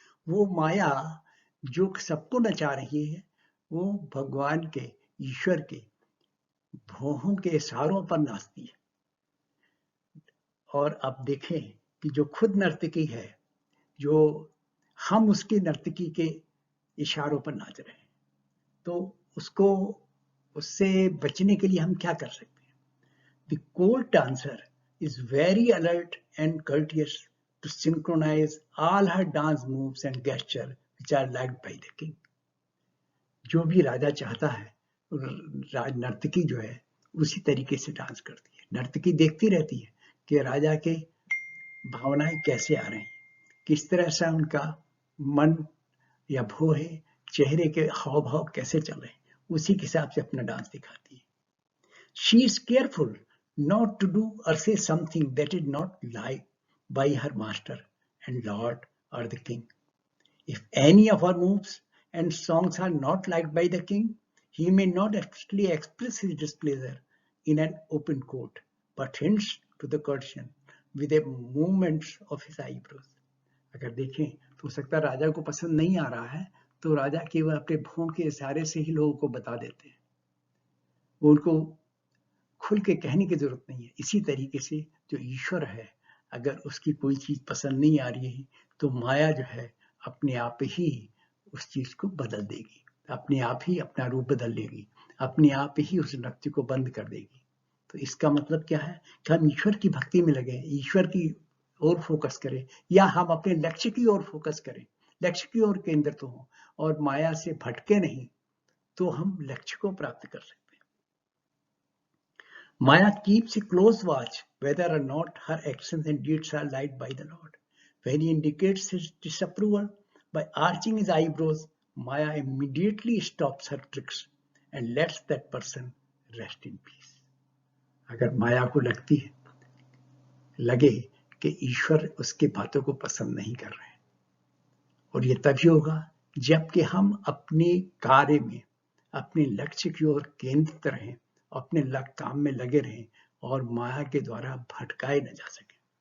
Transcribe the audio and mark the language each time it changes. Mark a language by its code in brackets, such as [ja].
[hi] वो माया जो सबको नचा रही है, वो भगवान के, ईश्वर के भोहों के इशारों पर नाचती है। और अब देखें कि जो खुद नर्तकी है, जो हम उसकी नर्तकी के इशारों पर नाच रहे हैं, तो उससे बचने के लिए हम क्या कर सकते हैं? [en] The court dancer is very alert and courteous to synchronize all her dance moves and gestures which are liked by the king. [hi] जो भी राजा चाहता है, नर्तकी जो है उसी तरीके से डांस करती है। नर्तकी देखती रहती है कि राजा के भावनाएं कैसे आ रही हैं, किस तरह से उनका मन या भोह है, चेहरे के हाव भाव कैसे चल रहे हैं, उसी के हिसाब से अपना डांस दिखाती है। [en] She is careful not to do or say something that is not liked by her master and lord or the king. If any of her moves and songs are not liked by the king, he may not actually express his displeasure in an open court, but hints to the courtier with a movement of his eyebrows. [hi] अगर देखें तो हो सकता है राजा को पसंद नहीं आ रहा है, तो राजा केवल अपने भौं के इशारे से ही लोगों को बता देते हैं, उनको खुल के कहने की जरूरत नहीं है। इसी तरीके से जो ईश्वर है, अगर उसकी कोई चीज पसंद नहीं आ रही है, तो माया जो है अपने आप ही उस चीज को बदल देगी, अपने आप ही अपना रूप बदल लेगी, अपने आप ही उस नृत्य को बंद कर देगी। तो इसका मतलब क्या है कि हम ईश्वर की भक्ति में लगे, ईश्वर की ओर फोकस करें, या हम अपने लक्ष्य की ओर फोकस करें, लक्ष्य की ओर केंद्रित हो और माया से भटके नहीं, तो हम लक्ष्य को प्राप्त कर सकते हैं। [en] Maya keeps a close watch whether or not her actions and deeds are liked by the Lord. When he indicates his disapproval by arching his eyebrows, Maya immediately stops her tricks and lets that person rest in peace. [hi] अगर माया को लगे कि ईश्वर उसके बातों को पसंद नहीं कर रहे हैं, और ये तभी होगा जबकि हम अपने कार्य में अपने लक्ष्य की ओर केंद्रित रहें, अपने काम में लगे रहें और माया के द्वारा भटकाए न जा सके।